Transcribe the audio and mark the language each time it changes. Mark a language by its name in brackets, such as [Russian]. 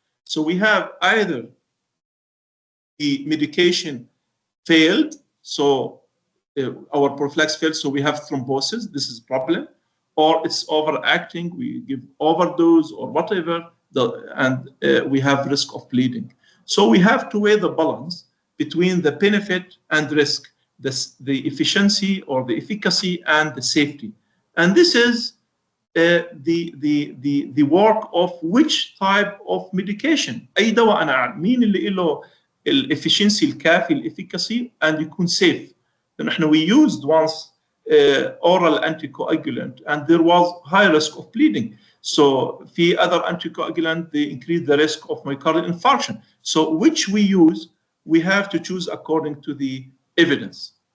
[English] So we have either the medication failed, so our prophylaxis failed, so we have thrombosis, this is a problem, or it's overacting, we give overdose or whatever, and we have risk of bleeding. So we have to weigh the balance between the benefit and risk, the efficiency or the efficacy and the safety. And this is the work of which type of medication. [Arabic] أي دواء أنا مين اللي له الefficiency الكافي الefficacy and يكون safe. نحن [English] we used once oral anticoagulant and there was high risk of bleeding. So في other anticoagulant they increase the risk of myocardial infarction. So which we use, we have to choose according to the evidence.